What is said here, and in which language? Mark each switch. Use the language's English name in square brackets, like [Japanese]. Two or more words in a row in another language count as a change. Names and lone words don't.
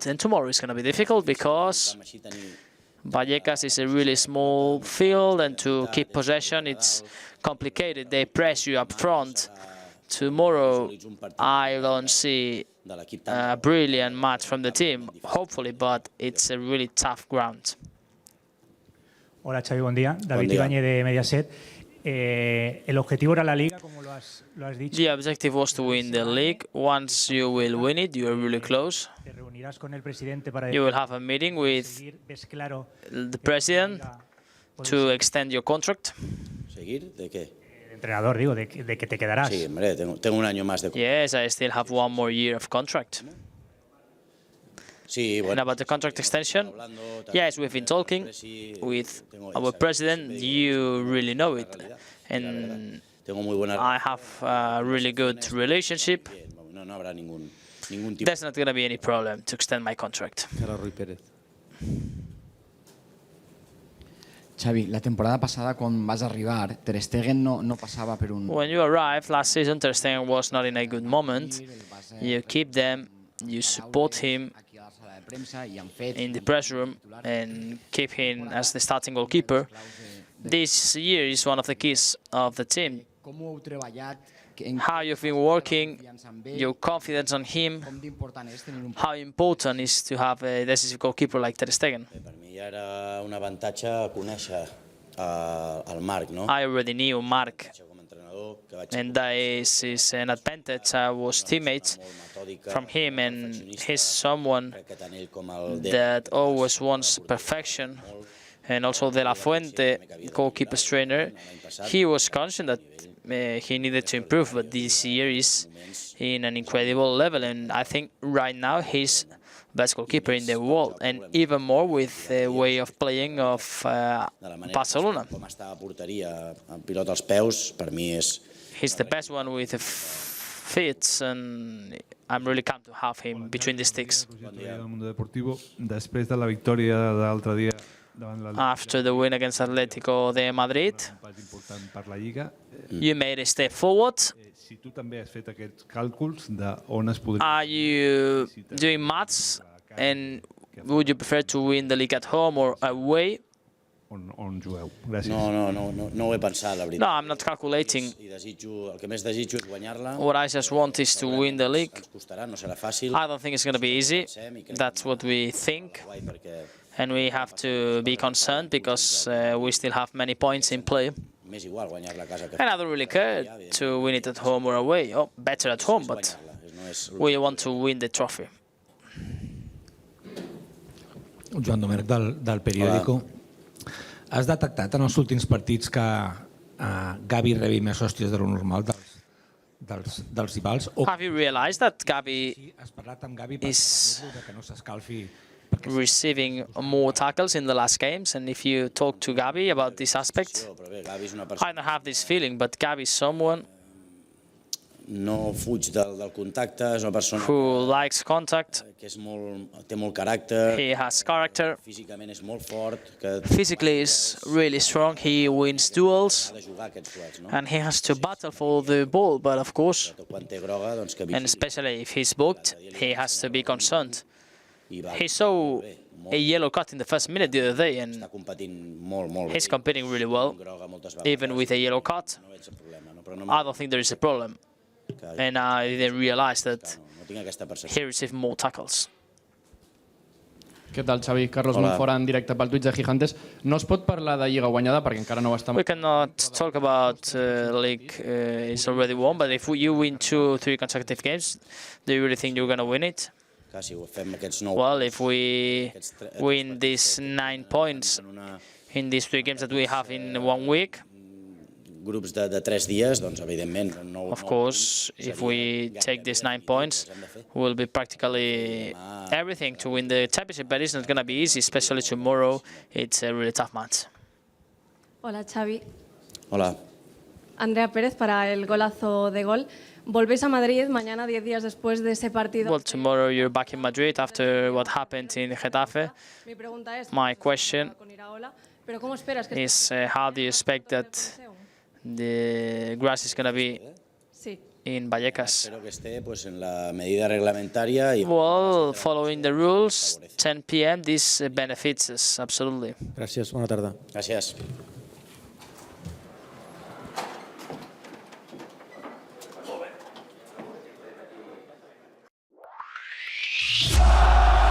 [English] And tomorrow is going to be difficult because Vallecas is a really small field, and to keep possession it's complicated. They press you up front. Tomorrow I don't see a brilliant match from the team, hopefully, but it's a really tough ground. [Spanish] Hola, Xavi, buen día. David Ibáñez de Mediaset. El objetivo era la Liga, como lo has dicho. [English] The objective was to win the league. Once you will win it, you are really close. [Spanish] Te reunirás con el presidente para [English] You will have a meeting with the president to extend your contract. [Spanish] ¿Seguir? ¿De qué? Entrenador, digo, de que te quedarás. Sí, hombre, tengo un año más de contrato. [English] Yes, I still have one more year of contract. [Spanish] Sí, [English] And about the contract extension, yes, we've been talking with our president. You really know it. And I have a really good relationship. No habrá ningún tipo. There's not going to be any problem to extend my contract. [Catalan] Xavi, la temporada passada, quan vas arribar, Ter Stegen no passava per un... [English] When you arrived last season, Ter Stegen was not in a good moment. You keep them, you support him in the press room and keep him as the starting goalkeeper. This year is one of the keys of the team. How you've been working, your confidence on him, how important is to have a decisive goalkeeper like Ter Stegen. [Catalan] Per mi ja era un avantatge conèixer el Marc, no? [English] I already knew Marc, and this is an advantage. I was teammates from him, and he's someone that always wants perfection. And also De La Fuente, goalkeeper's trainer, he was conscious that he needed to improve, but this year is in an incredible level, and I think right now he's best goalkeeper in the world, and even more with the way of playing of Barcelona. [Catalan] Com està a porteria, amb pilota als peus, per mi és... [English] He's the best one with the fits, and I'm really calm to have him between the sticks. [Catalan] Després de la victòria de l'altre dia davant la [English] After the win against Atletico de Madrid, [Catalan] important per la Lliga, [English] you made a step forward. [Catalan] si tu també has fet aquests càlculs d'on es podria... [English] Are you doing maths, and would you prefer to win the league at home or away? [Catalan] On jugueu. Gràcies. No ho he pensat, la veritat. No, [English] I'm not calculating. [Catalan] El que més desitjo és guanyar-la. [English] What I just want is to win the league. [Catalan] Ens costarà, no serà fàcil. [English] I don't think it's going to be easy. That's what we think. And we have to be concerned because we still have many points in play. [Catalan] M'és igual guanyar-la a casa que... [English] And I don't really care to win it at home or away. Oh, better at home, but we want to win the trophy. [Catalan] Joan Domènech, del periòdico. Has detectat en els últims partits que Gavi rebi més hòsties de lo normal dels rivals? [English] Have you realized that Gavi [Catalan] has parlat amb Gavi per dir-lo que no s'escalfi [English] receiving more tackles in the last games. And if you talk to Xavi about this aspect, I don't have this feeling, but Xavi is someone [Catalan] no fuig del contacte, és una persona [English] who likes contact. [Catalan] Que té molt caràcter. [English] He has character. [Catalan] Físicament és molt fort. [English] Physically is really strong. He wins duels. [Catalan] Ha de jugar aquests duels, no? [English] And he has to battle for the ball, but of course, [Catalan] Quan té groga, doncs que [English] and especially if he's booked, he has to be concerned. He saw a yellow card in the first minute the other day, and he's competing really well, even with a yellow card. I don't think there is a problem. And I didn't realize that he received more tackles. [Catalan] Què tal, Xavi? Carlos Monfort en directe pel Twitch de Gigantes. No es pot parlar de Lliga guanyada perquè encara no ho està... [English] We cannot talk about league is already won, but if you win 2 or 3 consecutive games, do you really think you're going to win it? Well, if we win these 9 points in these 3 games that we have in 1 week, [Catalan] grups de 3 dies, doncs evidentment... [English] Of course, if we take these 9 points, we'll be practically everything to win the championship, but it's not going to be easy, especially tomorrow. It's a really tough match. [Spanish] Hola, Xavi. Hola. Andrea Pérez para el golazo de gol. Volvéis a Madrid mañana, 10 días después de ese partido. [English] Well, tomorrow you're back in Madrid after what happened in Getafe. My question is, how do you expect that the grass is going to be in Vallecas? [Spanish] Espero que esté en la medida reglamentaria. [English] Well, following the rules, 10 p.m., this benefits us, absolutely. [Catalan] Gràcies, bona tarda. Gràcies. Ah!